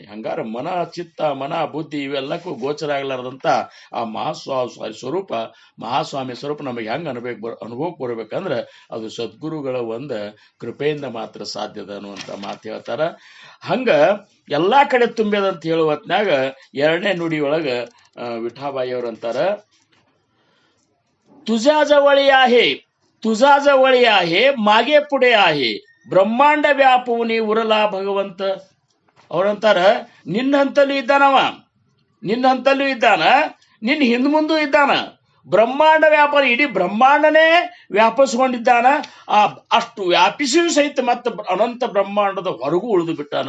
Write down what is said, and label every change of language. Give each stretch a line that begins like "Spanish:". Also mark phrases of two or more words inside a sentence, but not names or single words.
Kannada: ಹಂಗಾರ ಮನ ಚಿತ್ತ ಮನ ಬುದ್ಧಿ ಇವೆಲ್ಲಕ್ಕೂ ಗೋಚರ ಆಗ್ಲಾರ್ದಂತ ಆ ಸ್ವರೂಪ ಮಹಾಸ್ವಾಮಿ ಸ್ವರೂಪ ನಮಗೆ ಹೆಂಗ್ ಅನುಭವಕ್ಕೆ ಬರ್ಬೇಕಂದ್ರೆ ಅದು ಸದ್ಗುರುಗಳ ಒಂದ ಕೃಪೆಯಿಂದ ಮಾತ್ರ ಸಾಧ್ಯದ ಅನ್ನುವಂತ ಮಾತು ಹೇಳ್ತಾರ. ಹಂಗ ಎಲ್ಲಾ ಕಡೆ ತುಂಬ್ಯದಂತ ಹೇಳುವ ಹೊತ್ನ್ಯಾಗ ಎರಡನೇ ನುಡಿ ಒಳಗ ವಿಠಾಬಾಯಿ ಅವ್ರಂತಾರ,
Marathi: तुझ्या जवळी आहे, तुझा जवळी आहे, मागे पुढे आहे, ब्रह्मांड व्यापुनी उरला भगवंत.
Kannada: ಅವ್ರಂತಾರ, ನಿನ್ನ ಹಂತಲ್ಲೂ ಇದ್ದಾನವ, ನಿನ್ನ ಹಂತಲ್ಲೂ ಇದ್ದಾನ, ನಿನ್ನ ಹಿಂದ್ ಮುಂದೂ ಇದ್ದಾನ. ಬ್ರಹ್ಮಾಂಡ ವ್ಯಾಪಾರ ಇಡೀ ಬ್ರಹ್ಮಾಂಡನೇ ವ್ಯಾಪಿಸ್ಕೊಂಡಿದ್ದಾನ. ಅಷ್ಟು ವ್ಯಾಪಿಸಿಯೂ ಸಹಿತ ಮತ್ತೆ ಅನಂತ ಬ್ರಹ್ಮಾಂಡದ ಹೊರಗೂ ಉಳಿದು ಬಿಟ್ಟಾನ.